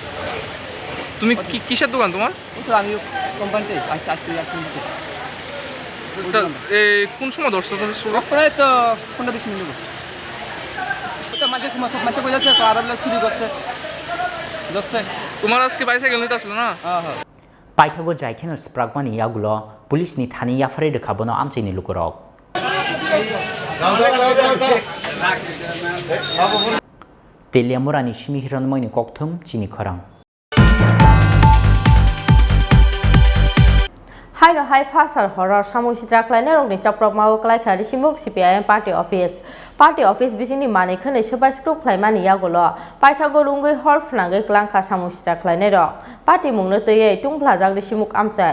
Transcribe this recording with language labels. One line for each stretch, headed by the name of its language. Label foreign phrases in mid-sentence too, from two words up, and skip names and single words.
Bangla: তুমি কিসের দোকান তোমার তো আমি কোম্পানিতে আসছি কোন সময় ধরছো প্রায় তো 15-20 মিনিট ওটা মাঝে কই যাচ্ছে আর চুরি করছে তোমার আজকে বাইসাইকেল নিতে আসলো না হ্যাঁ
Kok Borok: पाइथागो जायखेनो स्प्रागमानि यागुलो पुलिसनि थानि याफ्रे रखाबोनो आमचाइनि लुकुरक तेलियामुरानि सिमी हिरनमयनि कक्थुम चिनी खरां हाइनो हाइ फासार हरर सामुसित्रा क्लाइने रंनि चप्रक मावो क्लाइखा रिसिमुक CPIM
English: party office
Kok Borok: बिसिनि माने खनै सबाय स्क्रुप क्लाइमानि यागुलो पाइथागो रुंगै हर फनांगै क्लांखा सामुसित्रा क्लाइने रक पार्टी मुंनो तयै तुंफ्लाजाक रिसिमुक आमचाय